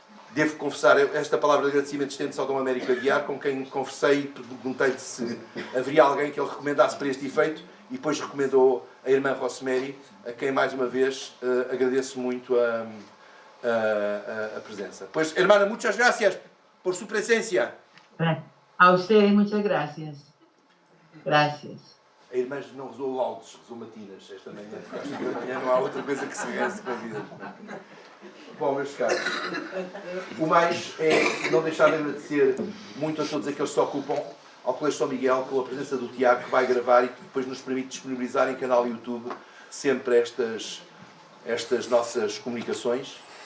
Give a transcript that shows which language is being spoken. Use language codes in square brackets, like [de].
[pt] Devo confessar, esta palavra de agradecimento estende-se ao Dom Américo Aguiar, com quem conversei e perguntei-lhe se haveria alguém que ele recomendasse para este efeito, e depois recomendou a irmã Rosemary, a quem mais uma vez agradeço muito a presença. [es] Pois, hermana, muchas gracias por su presencia. A ustedes muchas gracias. Gracias. [pt] A irmã não rezou laudes, rezou matinas esta manhã, porque às 5 da manhã não há outra coisa que se reze com a vida. Bom, meus caros, o mais é não deixar de agradecer muito a todos aqueles que se ocupam, ao Colégio São Miguel, pela presença do Tiago, que vai gravar e que depois nos permite disponibilizar em canal YouTube sempre estas nossas comunicações.